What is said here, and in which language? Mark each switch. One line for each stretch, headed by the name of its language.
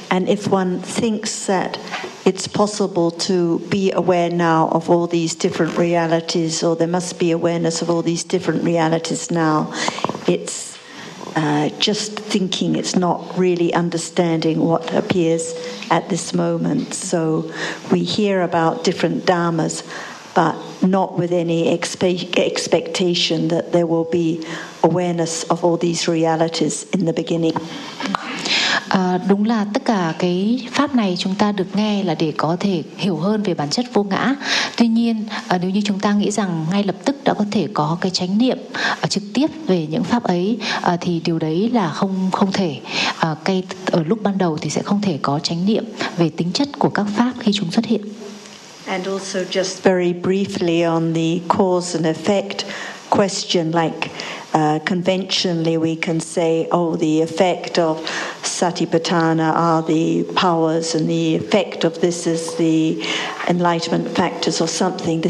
English: And if one thinks that it's possible to be aware now of all these different realities, or there must be awareness of all these different realities now, it's just thinking, it's not really understanding what appears at this moment. So we hear about different dharmas, but not with any expectation that there will be awareness of all these realities in the beginning.
Vietnamese: Đúng là tất cả cái pháp này chúng ta được nghe là để có thể hiểu hơn về bản chất vô ngã. Tuy nhiên, nếu như chúng ta nghĩ rằng ngay lập tức đã có thể có cái chánh niệm trực tiếp về những pháp ấy, thì điều đấy là không thể. Ở lúc ban đầu thì sẽ không thể có chánh niệm về tính chất của các pháp khi chúng xuất hiện.
English: And also just very briefly on the cause and effect question, like conventionally we can say, oh, the effect of satipatthana are the powers, and the effect of this is the enlightenment factors or something.